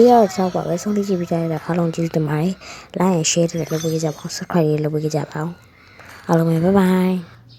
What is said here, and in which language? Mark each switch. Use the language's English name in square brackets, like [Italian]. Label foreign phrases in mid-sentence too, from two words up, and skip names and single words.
[Burmese] ယိုတော့ပါပဲဆုံးဖြတ်ကြည့်ပြကြရတဲ့အားလုံးကျေးဇူးတင်ပါတယ် [English] like and share [Burmese] တွေလုပ်ပေးကြပါဦး subscribe တွေလုပ်ပေးကြပါဦးအားလုံးပဲ [English] bye bye